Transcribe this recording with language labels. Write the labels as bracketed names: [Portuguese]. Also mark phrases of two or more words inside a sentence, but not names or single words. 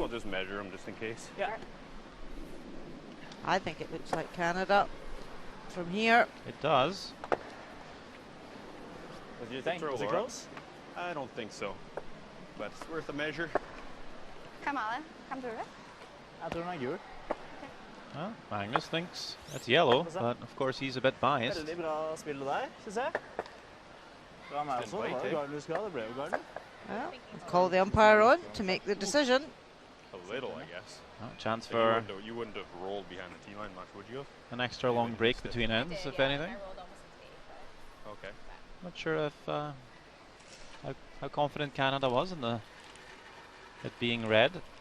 [English] We'll just measure them just in case. Yeah. I think it looks like Canada from here. It does. What do you think? Throw Was it Laura. close? I don't think so, but it's worth a measure. Come on, come through it. [Norwegian] Jeg tror den er gul. [English] Well, Magnus thinks that's yellow, but of course he's a bit biased. [Norwegian] Veldig bra spill der, synes jeg. Bra med også. Det var jo Garden du skal ha, det ble jo Garden. [English] Well, call the umpire on to make the decision. A little, I guess. Oh, chance So for you wouldn't have rolled behind the T-line much, would you have? an extra long break between ends, Did, if yeah, anything. I rolled almost into 85. Okay. Not sure if how confident Canada was in it being red.